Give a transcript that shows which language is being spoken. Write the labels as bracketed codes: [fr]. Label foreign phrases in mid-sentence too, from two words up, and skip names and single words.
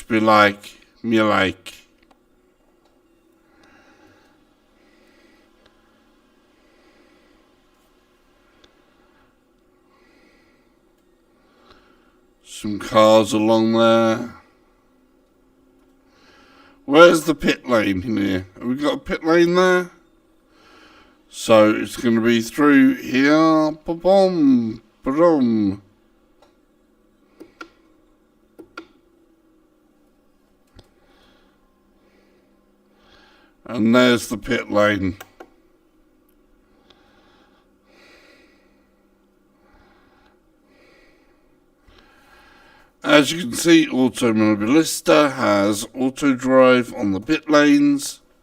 [en] Me like. Some cars along there. Where's the pit lane in here? Have we got a pit lane there? So it's going to be through here. Ba-boom. Ba-dum. And there's the pit lane. As you can see, Automobilista has auto drive on the pit lanes.